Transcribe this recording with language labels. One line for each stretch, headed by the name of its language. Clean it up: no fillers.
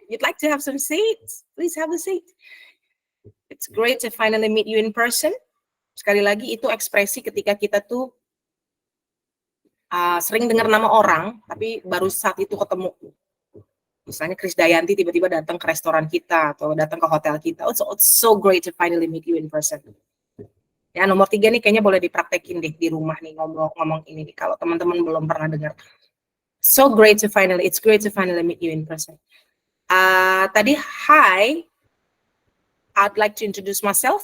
English: You'd like to have some seats? Please have a seat. It's great to finally meet you in person.
Indonesian: Sekali lagi itu ekspresi ketika kita tuh sering dengar nama orang, tapi baru saat itu ketemu. Misalnya Krisdayanti tiba-tiba datang ke restoran kita atau datang ke hotel kita.
English: It's so great to finally meet you in person.
Indonesian: Ya, nomor 3 nih kayaknya boleh dipraktekin deh di rumah nih ngomong ini nih kalau teman-teman belum pernah dengar.
English: It's great to finally meet you in person. Tadi hi, I'd like to introduce myself.